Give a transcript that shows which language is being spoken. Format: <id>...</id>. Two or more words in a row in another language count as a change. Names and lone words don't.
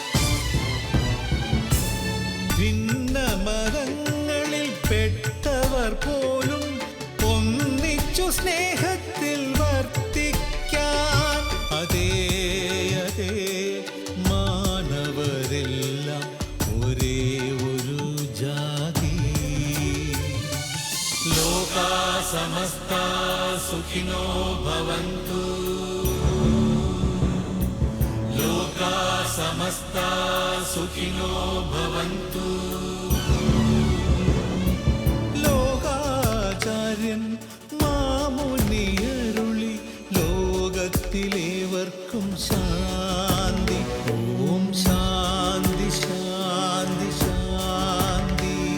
<ml>ഭിന്ന മതങ്ങളിൽ പെട്ടവർ പോലും ഒന്നിച്ചു സ്നേഹത്തിൽ വർത്തിക്കാൻ. അതേ അതേ, മാനവരെല്ലാം ഒരേ ഒരു ജാതി.</ml> <sa>ലോകാ സമസ്താ സുഖിനോ ഭവന്തു. ലോകാ സമസ്താ സുഖിനോ ഭവന്തു.</sa> <ml>ലോകാചാര്യൻ മാമുനിയരുളി ലോകത്തിലേവർക്കും ശാന്തി.</ml> <sa>ഓം ശാന്തി ശാന്തി ശാന്തി.</sa>